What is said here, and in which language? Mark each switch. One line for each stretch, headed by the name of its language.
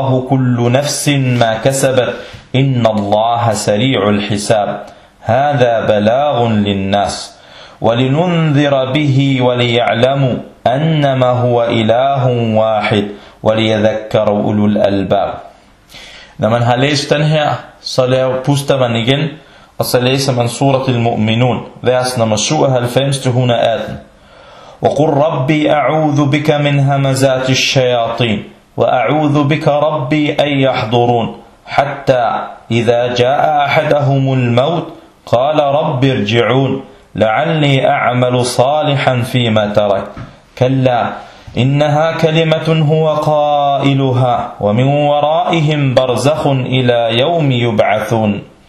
Arabic: كل نفس ما كسبت إن الله سريع الحساب هذا بلاغ للناس ولننذر به وليعلموا أنما هو إله واحد وليذكر أولو الألباب.
Danish: Når man har læst den her, så puster man igen, og så læser man Surat al-Mu'minun, vers nummer 97-118.
Arabic: وقل ربي أعوذ بك من همزات الشياطين وأعوذ بك ربي أن يحضرون حتى إذا جاء أحدهم الموت قال ربي ارجعون لعلي أعمل صالحا فيما ترك كلا إنها كلمة هو قائلها ومن ورائهم برزخ إلى يوم يبعثون